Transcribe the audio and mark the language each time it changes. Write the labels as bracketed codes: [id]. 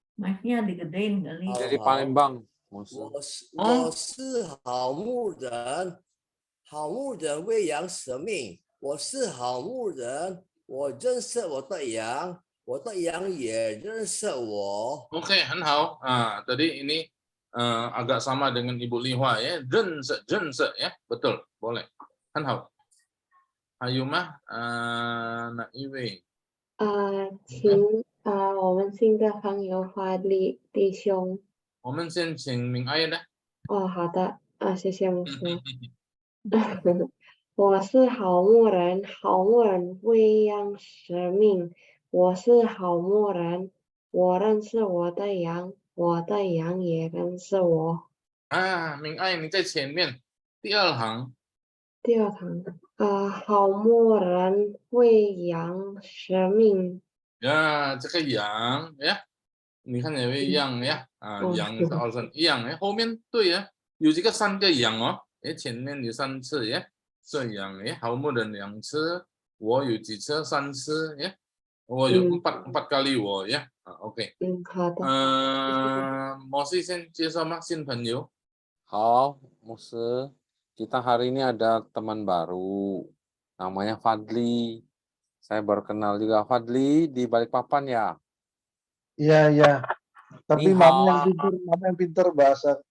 [id] Mic-nya digedein kali. Dari Palembang. [zh] 我是好牧人，好牧人为羊舍命。我是好牧人，我认识我的羊，我的羊也认识我。 Oke, 很好. [id] Tadi ini agak sama dengan Ibu Lihua ya. 认识 ya, betul, boleh. [zh] 很好. [id] Ayo mah, [zh] 哪一位？请我们新的朋友华丽弟兄。我们先请明爱的。好的，谢谢牧师。我是好牧人，好牧人为羊舍命。我是好牧人，我认识我的羊，我的羊也认识我。明爱你在前面，第二行。第二行，好牧人为羊舍命。 Ya, 这个羊 ya， 你看有没有羊呀？羊是二声羊呀，后面对呀，有这个3个羊哦，前面有3次呀，这羊呀，好牧人2次，我有几次3次呀，我有4 kali 我呀，OK。好的。 [id] mau sih [zh] 先介绍吗？新朋友。好，牧师， [id] kita hari ini ada teman baru, namanya Fadli. Saya baru kenal juga Fadli di Balikpapan ya. Iya. Tapi mama yang pintar bahasa.